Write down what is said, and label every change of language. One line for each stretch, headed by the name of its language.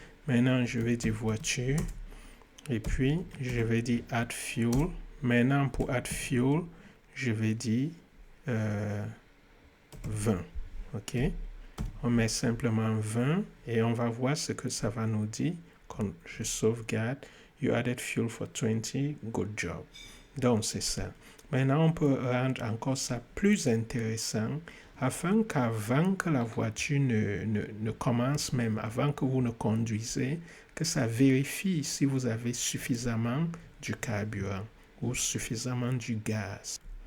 French: Maintenant, je vais dire voiture et puis je vais dire
English: add fuel.
French: Maintenant, pour
English: add fuel,
French: je vais dire 20. OK? On met simplement 20 et on va voir ce que ça va nous dire quand je sauvegarde.
English: You added fuel for 20, good job.
French: Donc, c'est ça. Maintenant, on peut rendre encore ça plus intéressant afin qu'avant que la voiture ne commence même, avant que vous ne conduisez, que ça vérifie si vous avez suffisamment du carburant ou suffisamment du gaz.